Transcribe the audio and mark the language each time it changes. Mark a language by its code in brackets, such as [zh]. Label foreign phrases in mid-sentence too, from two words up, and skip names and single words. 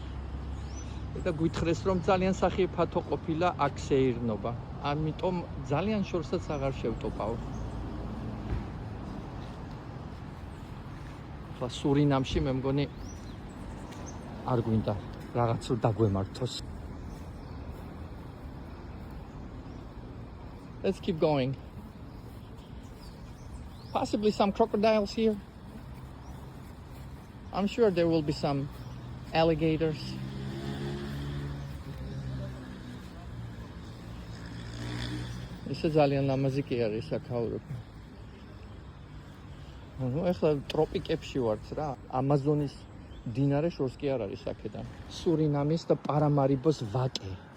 [ka] და გვითხრეს რომ ძალიან სახიფათო ყოფილა აქ სეირნობა. ამიტომ ძალიან შორსაც აღარ შევტოპავ. ხლა სურინამში მე მგონი არ გვინდა რაღაც დაგვემართოს. [en] Let's keep going. Possibly some crocodiles here. I'm sure there will be some alligators. [ka] ისე ძალიან ლამაზი კი არის საქაურები. ნუ ეხლა ტროპიკებში ვართ რა. ამაზონის მდინარე შორს კი არ არის აქედან. სურინამის და პარამარიბოს ვაკე.